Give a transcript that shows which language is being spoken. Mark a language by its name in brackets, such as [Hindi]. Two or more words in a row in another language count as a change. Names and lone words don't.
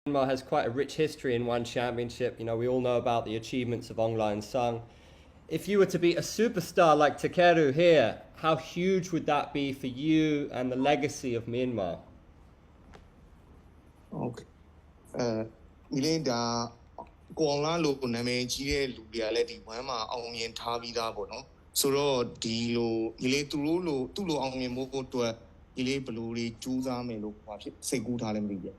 [English] Myanmar has quite a rich history in one championship. We all know about the achievements of Ong Lai and Sung. If you were to beat a superstar like Takeru here, how huge would that be for you and the legacy of Myanmar? Okay. [Burmese] ဒီလေးဒါကိုအောင်လားလို့နာမည်ကြီးတဲ့လူတွေကလည်းဒီဝမ်းမှာအောင်မြင်ထားပြီးသားပေါ့နော်ဆိုတော့ဒီလိုဒီလေးသူတို့လိုသူ့လိုအောင်မြင်ဖို့အတွက်ဒီလေးဘလူတွေကြိုးစားမယ်လို့ဟောဖြစ်စိတ်ကူးထားလည်းမသိဘူး